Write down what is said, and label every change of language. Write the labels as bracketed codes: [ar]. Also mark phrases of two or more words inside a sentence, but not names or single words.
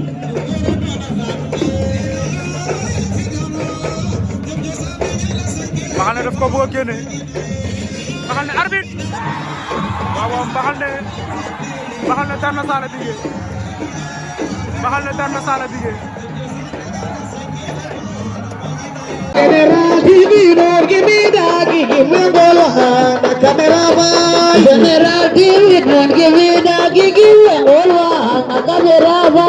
[wo] Mbaxal ne daf ko bëgg a génne Mbaxal ne arbitre waaw Mbaxal ne daan na Sala Bigué Mbaxal ne daan na Sala Bigué [en] General TV, don't give me that, give me the camera. General TV, don't give me that, give me the camera.